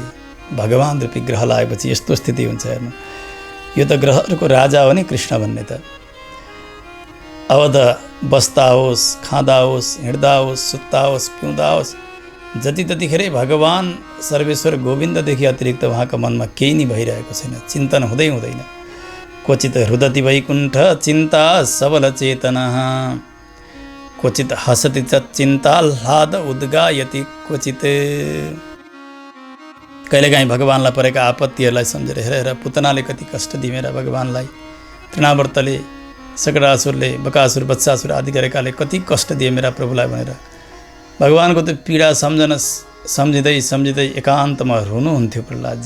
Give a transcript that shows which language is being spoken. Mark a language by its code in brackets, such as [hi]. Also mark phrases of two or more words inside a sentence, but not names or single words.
[ne] भगवान् रूपी ग्रह लागेपछि यस्तो स्थिति हुन्छ हेर्नु। यो त ग्रहहरूको राजा हो नि कृष्ण भन्ने त। अब त बस्दा होस्, खाँदा होस्, हिँड्दा होस्, सुत्दा होस्, पिउँदा होस्, जति ततिखेरै भगवान् सर्वेश्वर गोविन्ददेखि अतिरिक्त उहाँको मनमा केही नै भइरहेको छैन, चिन्तन हुँदै हुँदैन। [sa] क्वचित हृदति वैकुण्ठ चिन्ता सबल चेतनः, क्वचित हसति च चिन्ताह्लाद उद्गायति क्वचित। [ne] कहिलेकाहीँ भगवान्लाई परेका आपत्तिहरूलाई सम्झेर हेरेर पुतनाले कति कष्ट दिए मेरा भगवान्लाई, तृणावर्तले, सकटासुरले, बकासुर, बत्सासुर आदि गरेकाले कति कष्ट दिए मेरा प्रभुलाई भनेर भगवानको त्यो पीडा सम्झिँदै सम्झिँदै एकान्तमा रुनुहुन्थ्यो प्रहलादजी।